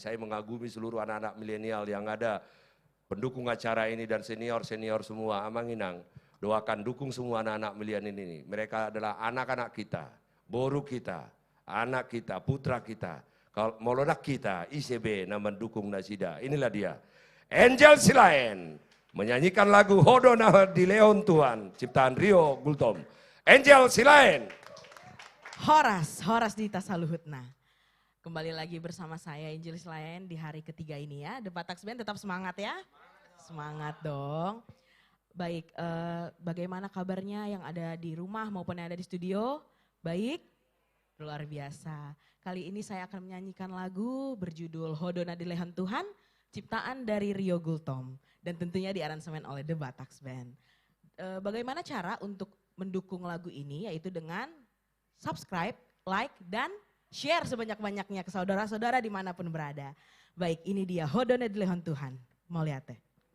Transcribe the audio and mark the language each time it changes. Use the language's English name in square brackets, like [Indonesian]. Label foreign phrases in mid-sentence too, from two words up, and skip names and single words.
[Indonesian] Saya mengagumi seluruh anak-anak milenial yang ada pendukung acara ini dan senior-senior semua. Amanginang, doakan dukung semua anak-anak milenial ini. Mereka adalah anak-anak kita, boru kita, anak kita, putra kita, kalau molodak kita, ICB, nama mendukung Nasida. Inilah dia, Angel Silaen, menyanyikan lagu Hodo na dilehon Tuhan, ciptaan Rio Gultom. Angel Silaen. [Batak Toba] Horas di Tasaluhutna. [Indonesian] Kembali lagi bersama saya Angel Silaen di hari ketiga ini ya. The Batak Band tetap semangat ya. Semangat dong. Baik, bagaimana kabarnya yang ada di rumah maupun yang ada di studio? Baik? Luar biasa. Kali ini saya akan menyanyikan lagu berjudul Hodo na dilehon Tuhan, ciptaan dari Rio Gultom. Dan tentunya diaransemen oleh The Batak Band. Bagaimana cara untuk mendukung lagu ini? Yaitu dengan subscribe, like, dan share sebanyak-banyaknya ke saudara-saudara dimanapun berada. Baik, ini dia Hodo na dilehon Tuhan. Mau lihat deh.